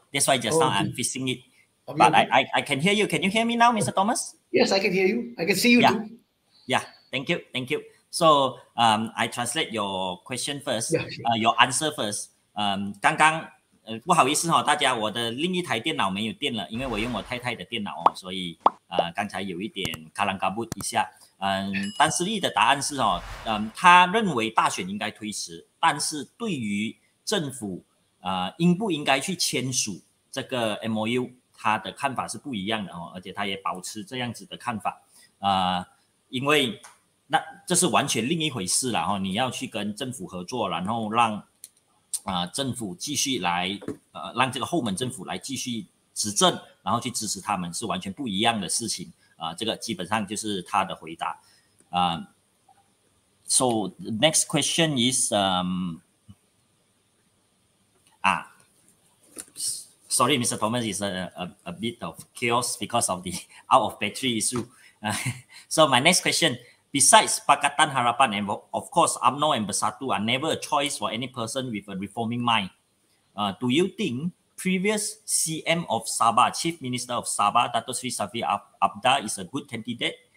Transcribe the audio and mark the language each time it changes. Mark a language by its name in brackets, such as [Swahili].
[English] That's why just now I'm fixing it. But I can hear you. Can you hear me now, Mr. Thomas? Yes, I can hear you. I can see you too. Yeah, thank you. So I translate your question first, your answer first. [Chinese] 刚刚不好意思大家，我的另一台电脑没有电了，因为我用我太太的电脑所以刚才有一点卡兰卡布一下。丹斯利的答案是他认为大选应该推迟，但是对于政府应不应该去签署这个 MOU， 他的看法是不一样的而且他也保持这样子的看法因为那这是完全另一回事啦你要去跟政府合作，然后让政府继续来让这个后门政府来继续执政，然后去支持他们，是完全不一样的事情这个基本上就是他的回答 [English] So the next question is sorry, Mr. Thomas, is a bit of chaos because of the out of battery issue. So my next question, besides Pakatan Harapan and of course UMNO and Bersatu are never a choice for any person with a reforming mind. Do you think previous CM of Sabah, Chief Minister of Sabah, Dato Sri Safri Abda is a good candidate?